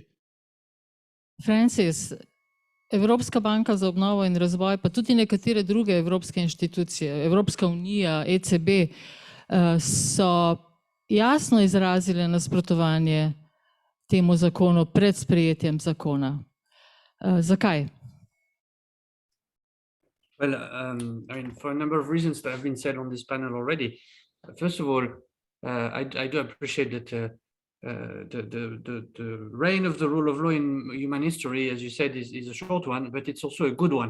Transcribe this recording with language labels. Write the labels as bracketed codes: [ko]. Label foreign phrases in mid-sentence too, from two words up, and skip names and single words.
[sl] Francis, Evropska banka za obnovo in razvoj, pa tudi nekatere druge evropske inštitucije, Evropska unija, ECB, so jasno izrazile nasprotovanje temu zakonu pred sprejetjem zakona. Zakaj? [en] Well, I mean, for a number of reasons that have been said on this panel already. First of all, I do appreciate that the reign of the rule of law in human history, as you said, is a short one, but it's also a good one.